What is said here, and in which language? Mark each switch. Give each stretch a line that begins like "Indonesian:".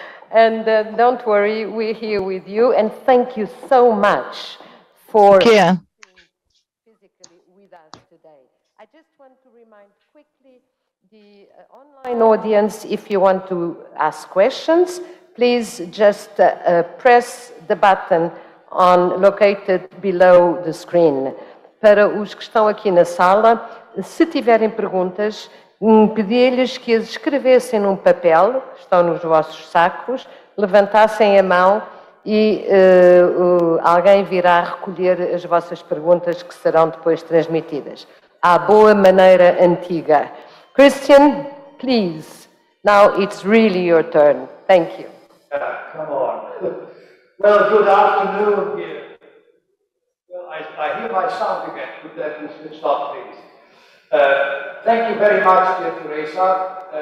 English: And don't worry, we're here with you. And thank you so much for being physically with us today. I just want to remind quickly the online audience, if you want to ask questions, please just press the button located below the screen.
Portuguese: Para os que estão aqui na sala, se tiverem perguntas, pedi-lhes que as escrevessem num papel, que estão nos vossos sacos, levantassem a mão e alguém virá recolher as vossas perguntas que serão depois transmitidas. À boa maneira antiga. Christian,
English: please. Now it's really your turn. Thank you. Come on. Well, good afternoon here. Well, I hear my sound again. Could that be stopped, please? Thank you very much, dear Teresa.